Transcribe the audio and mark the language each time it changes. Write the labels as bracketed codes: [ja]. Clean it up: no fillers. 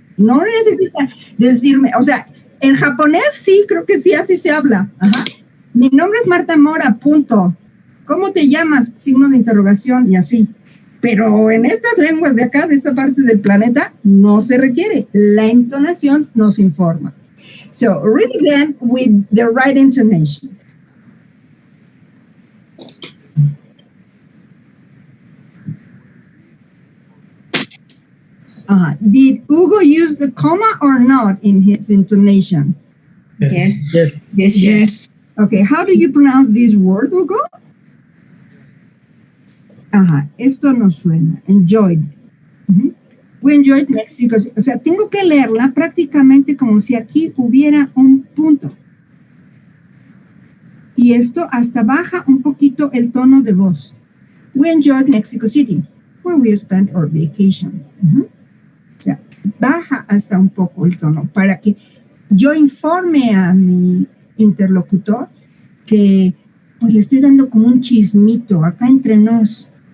[es] No necesita decirme, o sea, en japonés sí, creo que sí, así se habla. Ajá. Mi nombre es Marta Mora, punto. ¿Cómo te llamas? Signo de interrogación y así. Pero en estas lenguas de acá, de esta parte del planeta, no se requiere. La entonación nos informa. [en] So, read again with the right intonation. Did Hugo use the comma or not in his intonation? Yes. Yes. Yes. Yes. Okay, how do you pronounce this word, Hugo? [es] Esto no suena. [en] Enjoyed. We enjoyed Mexico. [es] O sea, tengo que leerla prácticamente como si aquí hubiera un punto. Y esto hasta baja un poquito el tono de voz. [en] We enjoyed Mexico City, where we spent our vacation. [es] O sea, baja hasta un poco el tono para que yo informe a mi interlocutor que pues le estoy dando como un chismito acá entre nos.